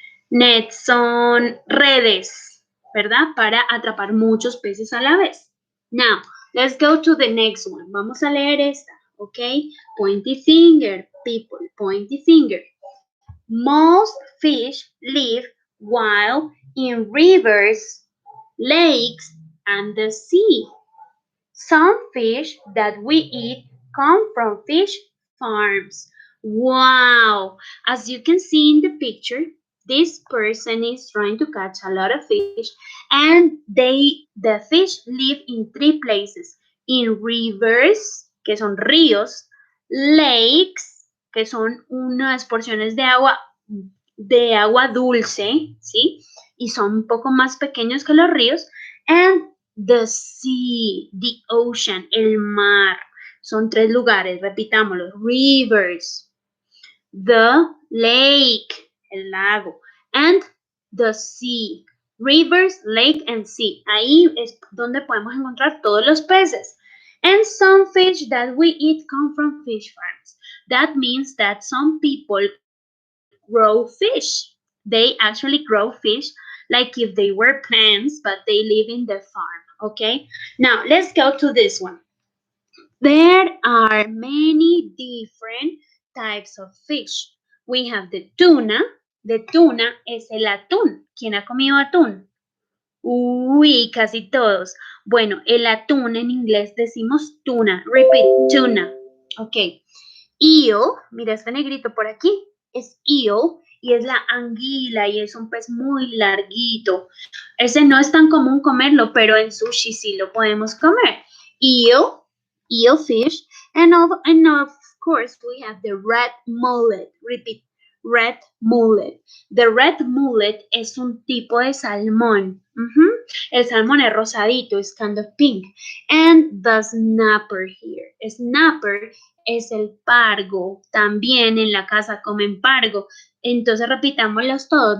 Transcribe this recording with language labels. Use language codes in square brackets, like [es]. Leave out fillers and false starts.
[es] Nets son redes, ¿verdad? Para atrapar muchos peces a la vez. [en] Now, let's go to the next one. [es] Vamos a leer esta, ¿ok? [en] Pointy finger, people, pointy finger. Most fish live wild in rivers, lakes, and the sea. Some fish that we eat come from fish farms. Wow! As you can see in the picture, this person is trying to catch a lot of fish, and the fish live in 3 places. [es] In rivers, que son ríos, lakes, que son unas porciones de agua dulce, ¿sí? Y son un poco más pequeños que los ríos, [en] and the sea, the ocean, [es] el mar. Son 3 lugares, repitámoslo. Rivers, the lake, el lago, [en] and the sea. Rivers, lake, and sea. [es] Ahí es donde podemos encontrar todos los peces. [en] And some fish that we eat come from fish farms. That means that some people grow fish. They actually grow fish like if they were plants, but they live in the farm. Okay, now let's go to this one. There are many different types of fish. We have the tuna. The tuna [es] es el atún. ¿Quién ha comido atún? Uy, casi todos. Bueno, el atún en inglés decimos tuna. [en] Repeat, tuna. [es] Ok. Eel, mira este negrito por aquí, es eel y es la anguila y es un pez muy larguito. Ese no es tan común comerlo, pero en sushi sí lo podemos comer. [en] Eel fish, and of course we have the red mullet. Repeat, red mullet. [es] The red mullet es un tipo de salmón. El salmón es rosadito, es [en] kind of pink. And the snapper here. [es] Snapper es el pargo. También en la casa comen pargo. Entonces repitámoslos todos.